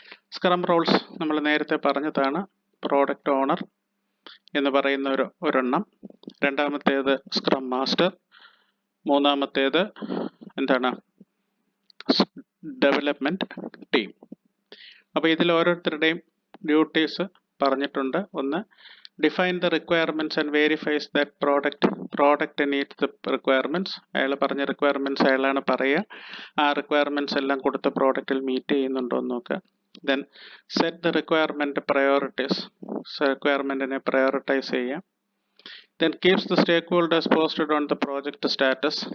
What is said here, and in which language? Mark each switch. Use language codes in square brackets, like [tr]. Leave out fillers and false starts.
[ml] Scrum Rolls നമ്മൾ നേരത്തെ പറഞ്ഞതാണ്. പ്രോഡക്റ്റ് ഓണർ എന്ന് പറയുന്ന ഒരെണ്ണം, രണ്ടാമത്തേത് സ്ക്രം മാസ്റ്റർ, മൂന്നാമത്തേത് എന്താണ് ഡെവലപ്മെന്റ് ടീം. അപ്പോൾ ഇതിൽ ഓരോരുത്തരുടെയും ഡ്യൂട്ടീസ് പറഞ്ഞിട്ടുണ്ട്. ഒന്ന് [en] define the requirements and verifies that product meets the requirements. [ml] അയാൾ പറഞ്ഞ requirements അയാളാണ് പറയുക. ആ requirements എല്ലാം കൊടുത്ത പ്രോഡക്റ്റിൽ മീറ്റ് ചെയ്യുന്നുണ്ടോ എന്ന് നോക്കുക. [en] Then set the requirement priorities. [ml] റിക്വയർമെന്റിനെ prioritize ചെയ്യുക. [en] Then keeps the stakeholders posted on the project status.